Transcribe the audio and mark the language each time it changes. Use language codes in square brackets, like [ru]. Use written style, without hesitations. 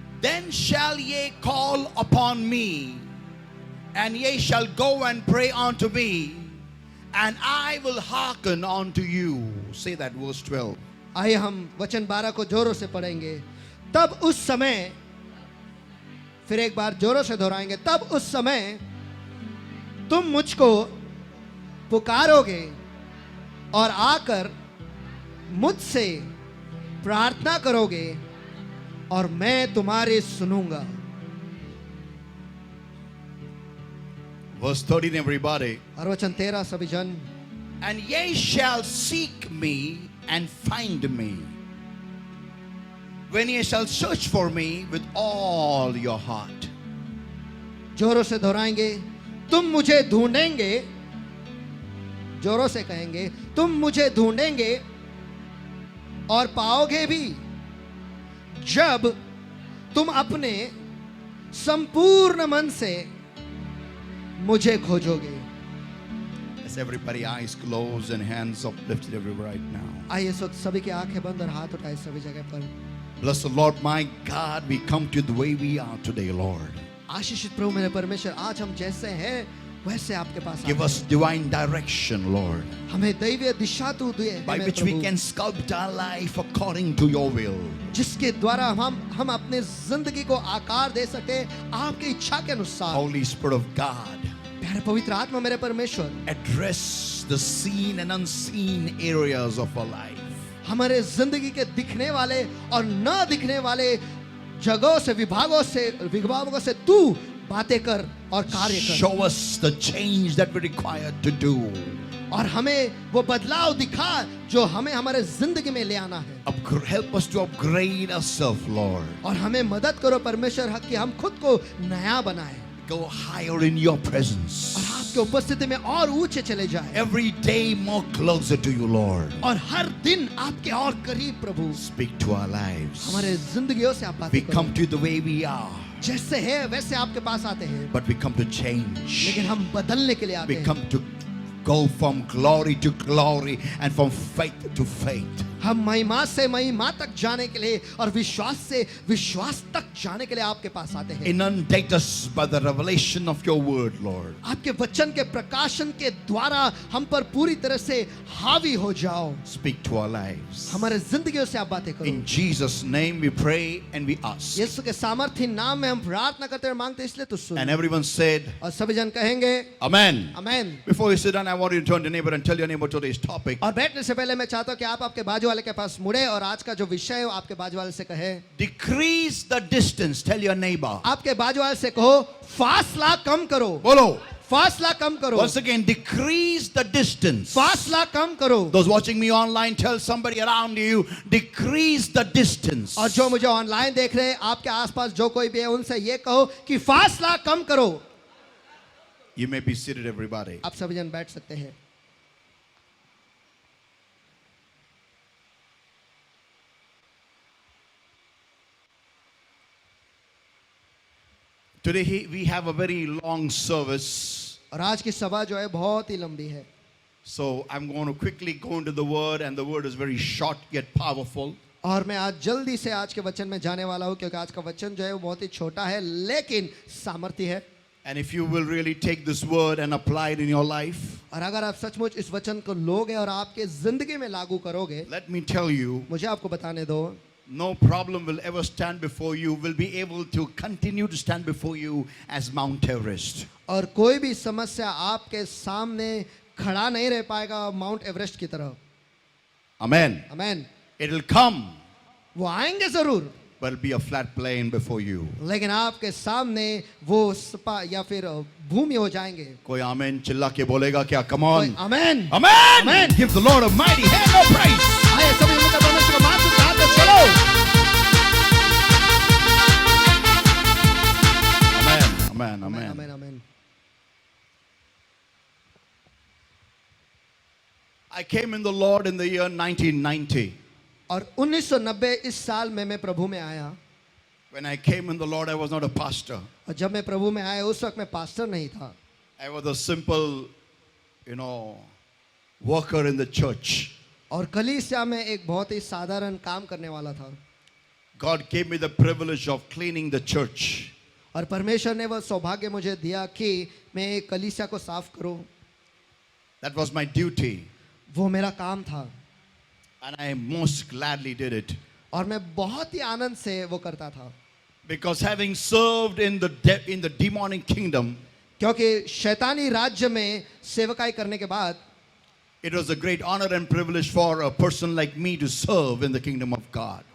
[en] Then shall ye call upon me, and ye shall go and pray unto me, and I will hearken unto you. Say that, verse 12. [hi] आइए हम वचन 12 को जोरों से पढ़ेंगे। तब उस समय, फिर एक बार जोरों से दोहराएंगे, तब उस समय तुम मुझको पुकारोगे और आकर मुझसे प्रार्थना करोगे और मैं तुम्हारे सुनूंगा। [en] Verse 13, everybody. [hi] और वचन 13 सभी जन, [en] And ye shall seek me and find me, when ye shall search for me with all your heart. [hi] जोरों से दोहराएंगे, तुम मुझे ढूंढेंगे, जोरों से कहेंगे, तुम मुझे ढूंढेंगे और पाओगे भी, जब तुम अपने संपूर्ण मन से मुझे खोजोगे। [en] As everybody eyes closed and hands uplifted everywhere right now. [hi] आइए इस वक्त सभी की आंखें बंद और हाथ उठाए सभी जगह पर। [en] Bless the Lord, my God, we come to you the way we are today, Lord. [hi] आशीषित प्रभु मेरे परमेश्वर, आज हम जैसे हैं वैसे आपके पास [en] Give [hi] आते [en] us divine direction, Lord, [hi] हैं। हमें दैवीय दिशा तू दे [en] by [hi] मेरे [en] which we [hi] Prabhu, [en] can sculpt our life according to your will. [hi] जिसके द्वारा हम अपने जिंदगी को आकार दे सके आपकी इच्छा के अनुसार। [en] Holy Spirit of God, [hi] प्यारे पवित्र आत्मा मेरे परमेश्वर, [en] address the seen and unseen areas of our life. [hi] हमारे जिंदगी के दिखने वाले और न दिखने वाले जगहों से, विभागों से तू बातें कर और कार्य कर। [en] Show us the change that we require to do. [hi] और हमें वो बदलाव दिखा जो हमें हमारे जिंदगी में ले आना है। [en] Help us to upgrade ourselves, Lord. [hi] और हमें मदद करो परमेश्वर कि हम खुद को नया बनाएं [en] Go higher in your presence. [hi] और आपके उपस्थिति में और ऊंचे चले जाएं। [en] Every day more closer to you, Lord. [hi] और हर दिन आपके और करीब प्रभु। [en] Speak to our lives. [hi] हमारे जिंदगियों से आप बातें [en] We [hi] करो। [en] come to you the way we are, [hi] जैसे है वैसे आपके पास आते हैं, [en] but we come to change. [hi] लेकिन हम बदलने के लिए आते [en] We [hi] हैं। [en] come to go from glory to glory and from faith to faith. [hi] हम महिमा से महिमा तक जाने के लिए और विश्वास से विश्वास तक जाने के लिए आपके पास आते हैं। [en] Inundate us by the revelation of your word, Lord. [hi] आपके वचन के प्रकाशन के द्वारा हम पर पूरी तरह से हावी हो जाओ। [en] Speak to our lives. [hi] हमारे जिंदगियों से आप बातें करो। [en] In Jesus' name we pray and we ask. [hi] यीशु के सामर्थ्य नाम में हम प्रार्थना करते और मांगते, इसलिए तो सुन। [en] And everyone said, [hi] और सभी जन कहेंगे [en] Amen. [hi] Amen. [en] Before you sit down, I want you to turn to your neighbor and tell your neighbor today's topic. [hi] और बैठने से पहले मैं चाहता हूँ कि आप आपके बाजू वाले के पास मुड़े और आज का जो विषय है वो आपके बाजू वाले से कहे। [en] Decrease the distance. Tell your neighbor. [hi] आपके बाजू वाले से कहो, फासला कम करो। Bolo. फासला कम करो। [en] Once again, decrease the distance. [hi] फासला कम करो। [en] Those watching me online, tell somebody around you, decrease the distance. [hi] और जो मुझे ऑनलाइन देख रहे हैं, आपके आसपास जो कोई भी है, उनसे ये कहो कि फासला कम करो। [en] You may be seated, everybody. [hi] आप सभी जन बैठ सकते हैं। [en] Today we have a very long service. [hi] और आज की सभा जो है बहुत ही लंबी है। [en] So I'm going to quickly go into the word, and the word is very short yet powerful. [hi] और मैं आज जल्दी से आज के वचन में जाने वाला हूँ, क्योंकि आज का वचन जो है वो बहुत ही छोटा है लेकिन सामर्थ्य है। [en] And if you will really take this word and apply it in your life, [hi] और अगर आप सचमुच इस वचन को लोगे और आपके जिंदगी में लागू करोगे, [en] let me tell you, [hi] मुझे आपको बताने दो, [en] no problem will ever stand before you, will be able to continue to stand before you as Mount Everest. [hi] और कोई भी समस्या आपके सामने खड़ा नहीं रह पाएगा माउंट एवरेस्ट की तरह। [en] Amen. [hi] आमेन। [en] It'll come, [hi] वो आएंगे जरूर, [en] but it'll be a flat plane before you. [hi] लेकिन आपके सामने वो सपा या फिर भूमि हो जाएंगे। कोई आमेन चिल्ला के बोलेगा क्या? [en] Come on. [hi] Amen. [en] Amen. Amen. Give the Lord a mighty hand of praise. [hi] आइए सभी मिलकर परमेश्वर को माथ उठाते चलो। [en] Amen. Amen. [hi] Amen amen. [en] I came in the Lord in the year 1990. [hi] और 1990 इस साल में मैं प्रभु में आया। [en] When I came in the Lord, I was not a pastor. [hi] और जब मैं प्रभु में आया उस वक्त मैं पास्टर नहीं था, [en] I was a simple, worker in the church. [hi] और कलीसिया में एक बहुत ही साधारण काम करने वाला था। [en] God gave me the privilege of cleaning the church. [hi] और परमेश्वर ने वह सौभाग्य मुझे दिया कि मैं एक कलीसिया को साफ करूं। [en] That was my duty. [hi] वो मेरा काम था [en] And I most gladly did it. [hi] और मैं बहुत ही आनंद से वो करता था, [en] Because having served in the demonic kingdom, [hi] क्योंकि शैतानी राज्य में सेवकाई करने के बाद [en] it was a great honor and privilege for a person like me to serve in the kingdom of God.